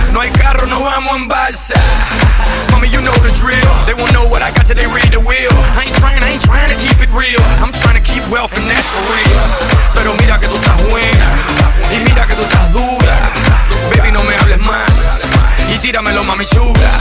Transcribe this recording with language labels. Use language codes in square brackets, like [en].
[es] No hay carro, no vamos en balsa. [en] Mommy, you know the drill. They won't know what I got till they read the wheel. I ain't trying to keep it real. I'm trying to keep wealth and that's for real. [es] Pero mira que tú estás buena. Y mira que tú estás dura. Baby, no me hables más. Y tíramelo, mami, chupa.